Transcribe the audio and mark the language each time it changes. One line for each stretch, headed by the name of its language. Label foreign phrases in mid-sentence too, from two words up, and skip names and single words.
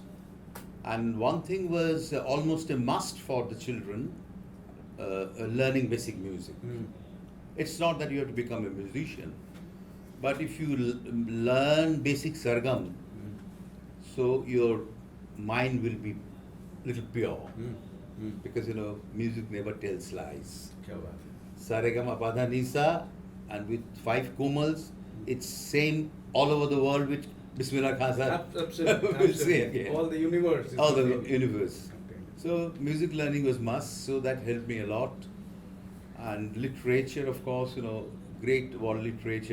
English: And one thing was almost a must for the children, learning basic music. Mm. It's not that you have to become a musician, but if you learn basic sargam, so your mind will be little pure. Because music never tells lies.
Hindi: Kya baat hai. Saregama pada nisa,
English: and with 5 komals, it's same all over the world with Bismillah Khan sir. Absolutely. We'll say again. All the universe. is All the really- universe. Okay. So music learning was must, so that helped me a lot. And literature, of course, great world literature.